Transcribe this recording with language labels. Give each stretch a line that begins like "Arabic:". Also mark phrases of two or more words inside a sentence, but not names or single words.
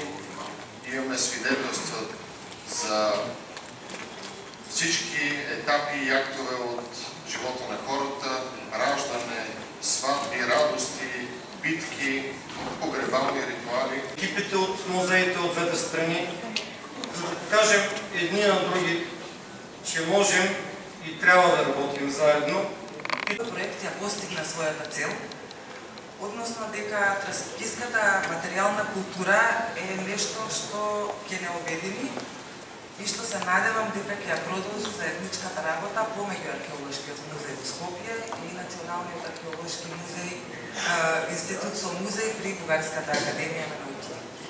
Bulgarian: Имаме свидетелства за всички етапи и актове от живота на хората, раждане, сватби, радости, битки, погребални ритуали. Екипите от музеите от двете страни, за да покажем едни на други, че можем и трябва да работим заедно.
Macedonian: Проект ја постигна својата цел, односно дека транскрипската материјална култура е нешто што ќе не обедини и што се надевам дека ќе ја продолжи заедничката работа помеѓу Археолошкиот музеј во Скопје и Националниот археолошки музеј, институт со музеј при Бугарската академија на науките.